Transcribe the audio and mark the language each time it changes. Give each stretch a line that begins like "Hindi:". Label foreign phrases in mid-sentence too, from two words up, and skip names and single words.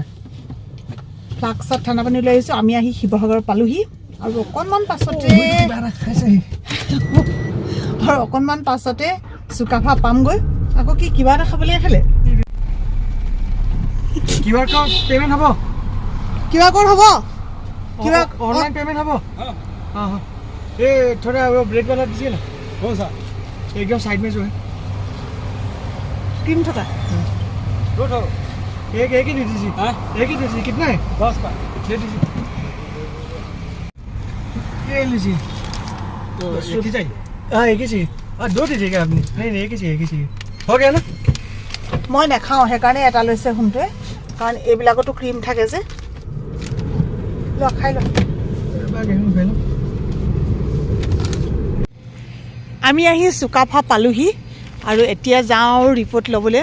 Assamese: ফ্লাক্সত ঠাণ্ডা পানী লৈ আহিছোঁ। আমি আহি শিৱসাগৰ পালোহি আৰু অকণমান পাছতে চুকাফা পামগৈ। আকৌ কিবা এটা খাবলৈ খালে।
English: QR code payment
Assamese: হ'ব?
English: QR code
Assamese: হ'ব?
English: online payment
Assamese: হ'ব? হয়।
Hindi: ये थोड़ा वो ब्रेक वाला दीजिए ना। कौन सा? एकदम साइड में जो है।
Assamese: ক্ৰীম থকা।
Hindi: दो ठो। एक ही दे दीजिए। हाँ? एक ही दे दीजिए। कितना है? 10 का। दे दीजिए। ये लीजिए। तो एक ही चाहिए? हाँ एक ही चाहिए। दो दीजिएगा आपने? नहीं एक ही चाहिए। हो गया ना?
Assamese: মই নাখাওঁ সেইকাৰণে এটা লৈছে সোণটোৱে, কাৰণ এইবিলাকতো ক্ৰীম থাকে যে। লোৱা খাই লোৱা। আমি আহি চুকাফা পালোহি আৰু এতিয়া যাওঁ ৰিপৰ্ট ল'বলৈ।